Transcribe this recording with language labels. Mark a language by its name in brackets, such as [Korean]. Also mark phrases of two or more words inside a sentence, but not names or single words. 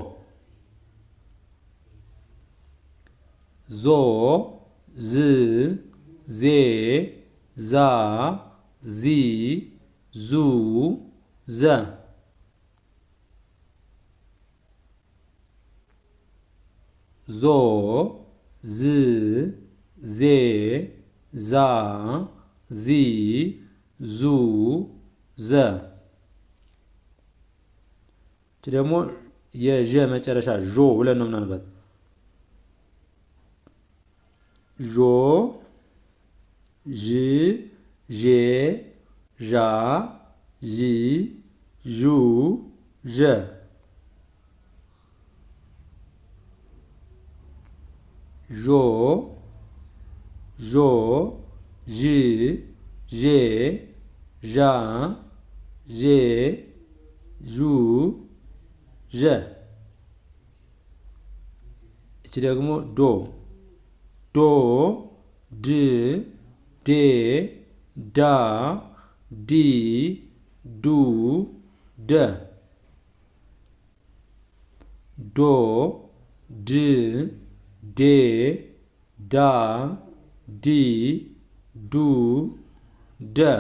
[Amharic] ዞ ዝ ዜ ዛ ዚ ዙ ዘ ዞ ዝ ዜ ዛ ዚ ዙ ዘ። እቺ ደግሞ የዠ መጨረሻ ዦ ብለን ነው ምናልባት ዦ ዥ ዤ ዣ ዢ ዡ ዠ ዦ ዦ ዥ ዤ ዣ ዤ ዡ ዠ። እቺ ደግሞ ዶ ዶ ድ ዴ ዳ ዲ ዱ ደ ዶ ድ ዴ ዳ ዲ ዱ ደ